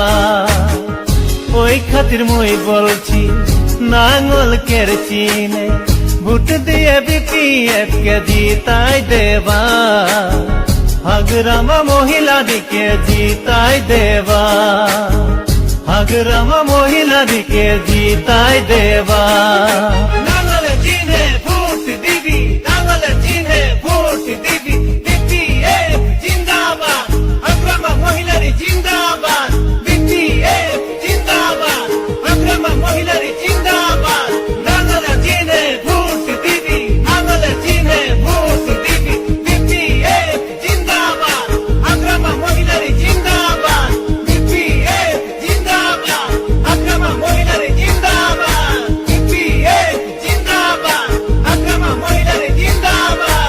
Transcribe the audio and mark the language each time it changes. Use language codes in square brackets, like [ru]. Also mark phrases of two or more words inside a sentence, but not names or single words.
[bn] ওই খাতির মই বলছি নাঙ্গল কের চিনে, ভোট দিয়ে বিপিএফ কে জিতাই দেবা, হাগরামা মহিলাদিকে জিতাই দেবা, হাগরামা মহিলাদিকে জিতাই দেবা। নাঙ্গলের চিহ্নে ভোট দিবি, নাঙ্গলের চিহ্নে ভোট দিবি, বিপিএফ জিন্দাবাদ, হাগরামা মহিলারি জিন্দাবাদ, বিপিএফ জিন্দাবাদ, হাগরামা মহিলারি জিন্দাবাদ। নাঙ্গলের চিহ্নে ভোট দিবি, নাঙ্গলের চিহ্নে ভোট দিবি, বিপিএফ জিন্দাবাদ, হাগরামা মহিলারি জিন্দাবাদ, বিপিএফ জিন্দাবাদ, হাগরামা মহিলারি জিন্দাবাদ, বিপিএফ জিন্দাবাদ, হাগরামা মহিলারি জিন্দাবাদ।